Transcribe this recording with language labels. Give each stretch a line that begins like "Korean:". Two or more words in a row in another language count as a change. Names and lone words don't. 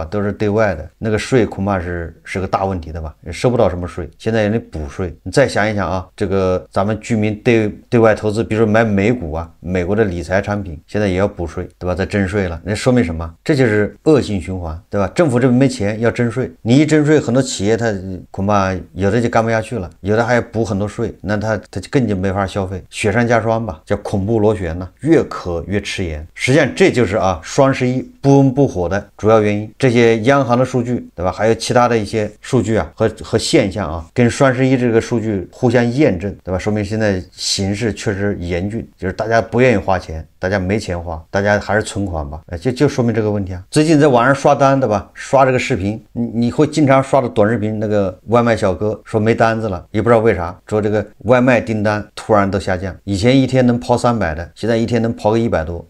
Chinese: 都是對外的，那個稅恐怕是個大問題的吧？也收不到什麼稅，現在也得補稅。你再想一想啊，這個咱們居民對外投資，比如說買美股啊，美國的理財產品，現在也要補稅，對吧？再徵稅了，那說明什麼？這就是惡性循環，對吧？政府這邊沒錢要徵稅，你一徵稅，很多企業它恐怕有的就幹不下去了，有的還要補很多稅，那它更就沒法消費，雪上加霜吧，叫恐怖螺旋呢，越渴越吃鹽。實際上這就是啊雙11不溫不火的主要原因。這些央行的數據，對吧？還有其他的一些數據啊和現象啊，跟雙11這個數據互相驗證，對吧？說明現在形勢確實嚴峻，就是大家不願意花錢，大家沒錢花，大家還是存款吧，就說明這個問題啊。最近在網上刷單，對吧？刷這個視頻，你會經常刷到短視頻，那個外賣小哥說沒單子了，也不知道為啥，說這個外賣訂單突然都下降，以前一天能跑300的，現在一天能跑個100多。